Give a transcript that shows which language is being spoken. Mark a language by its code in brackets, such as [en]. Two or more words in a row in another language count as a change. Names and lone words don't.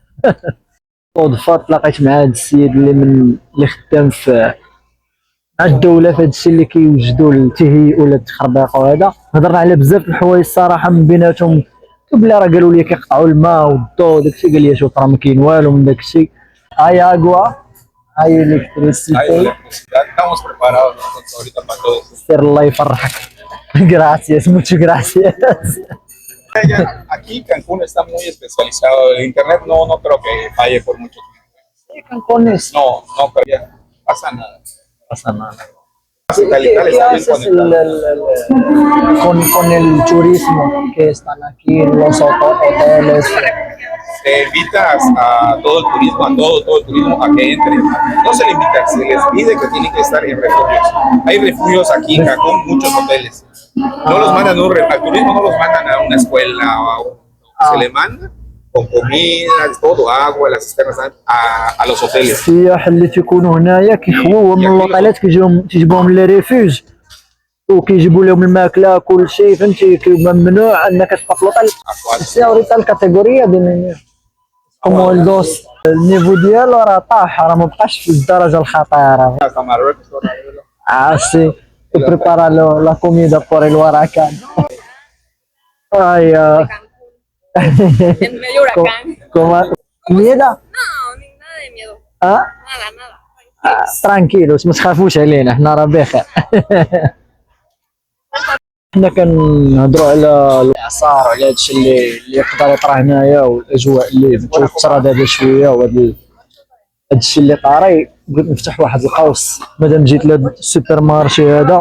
[ar] صدفه تلاقيت مع هذا السيد اللي خدام في مع الدوله في هذا الشيء اللي كيوجدوا التهيئ ولا التخربيق وهذا. هضرنا على بزاف الحوايج الصراحه، من بيناتهم بلي راه قالوا لي كيقطعوا الماء والضوء داكشي. قال لي شوف راه ما كاين والو من داكشي. [es] hay agua hay electricidad. Estamos preparados nosotros ahorita para todo eso. [ar] سير الله يفرحك. [es] Gracias, muchas gracias. Aquí Cancún está muy especializado. El internet no creo que falle por mucho tiempo. Sí, Cancones. No, pero ya pasa nada. pasa nada. Satelital ¿Qué está bien haces conectado. con el turismo que están aquí en los hoteles? Se invita a todo el turismo, todo el turismo a que entre. No se le invita, se les pide que tienen que estar en refugios. Hay refugios aquí en Cancún, muchos hoteles. No los mandan al turismo, no los mandan a una escuela, se le manda con comida, todo, agua, las cisternas a los hoteles. [ar] السياح اللي تيكونوا هنايا كيخووهم من اللوطالات تيجيبوهم لي ريفوج وكيجيبوا لهم الماكله كل شيء فهمتي ممنوع انك تبقى في لوطال. [es] sí ahorita la categoría [ar] ديال [es] como el dos el nivel [ar] ديالو راه طاح راه ما بقاش في الدرجه الخطيره. [es] se prepara la comida por el huracán. Ay, En medio huracán. miedo. No, nada de miedo. Ah, Nada, nada. [ar] ترانكيلوس ما تخافوش علينا حنا راه بخير. حنا كنهضروا على الاعصار وعلى هادشي اللي يقدر يطرا هنايا والاجواء اللي متوتره دابا شويه وهذا هادشي اللي طاري. بغيت نفتح واحد القوس مادام جيت لهاد السوبر مارشي هذا.